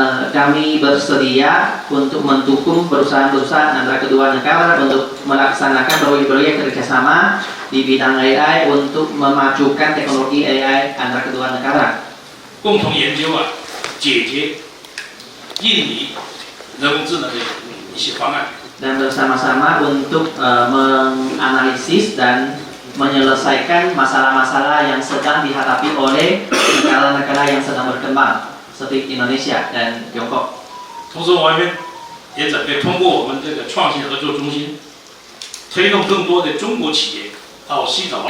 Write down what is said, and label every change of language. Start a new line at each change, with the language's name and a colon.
Indonesian: Kami bersedia untuk mendukung perusahaan-perusahaan antara kedua negara untuk melaksanakan proyek-proyek kerjasama di bidang AI untuk memajukan teknologi AI antara kedua negara.
Chinese: 共同研究解决印尼人工智能的一些方案。
Indonesian: Dan bersama-sama untuk menganalisis dan menyelesaikan masalah-masalah yang sedang dihadapi oleh negara-negara yang sedang berkembang seperti Indonesia dan Tiongkok.
Chinese: 同时，我们也准备通过我们这个创新合作中心，推动更多的中国企业到西爪哇。